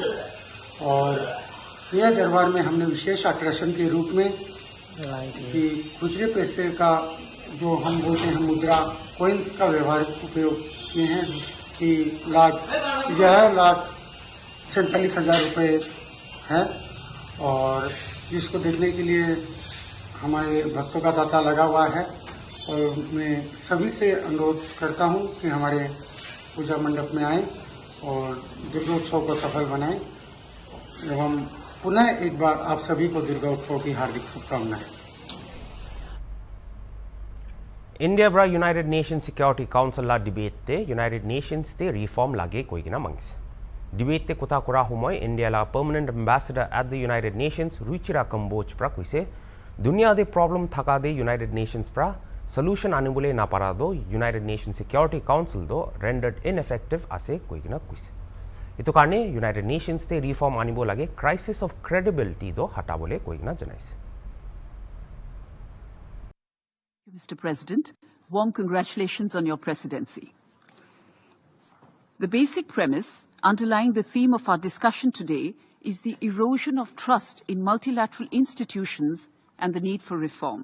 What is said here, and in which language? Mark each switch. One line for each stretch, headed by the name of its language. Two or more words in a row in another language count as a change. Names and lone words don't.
Hindi: और यह दरबार में हमने विशेष आकर्षण के रूप में कि खुचरे पैसे का जो हम बोलते हैं मुद्रा कॉइन्स का व्यवहारिक उपयोग किए हैं, कि 1,47,000 रुपये है, और जिसको देखने के लिए हमारे भक्तों का तांता लगा हुआ है। और मैं सभी से अनुरोध करता हूं कि हमारे पूजा मंडप में आएं और दुर्गोत्सव को सफल बनाएं। एवं पुनः एक बार आप सभी को दुर्गोत्सव की हार्दिक शुभकामनाएं।
Naga Pidgin: India bra United Nations Security Council la debate te United Nations te reform lage koigina mangse. Debate te kota kora humoi India la
English: permanent ambassador at the United Nations
Naga Pidgin: Ruchira Kamboj pra kuise dunia de problem thaka de United Nations pra solution anibule na para do United Nations Security Council do
English: rendered ineffective
Naga Pidgin: ase koigina kuise. Ito karne United Nations te reform anibo lage
English: crisis of credibility
Naga Pidgin: do hatabole koigina janaise.
English: Mr. President, warm congratulations on your presidency. The basic premise underlying the theme of our discussion today is the erosion of trust in multilateral institutions and the need for reform.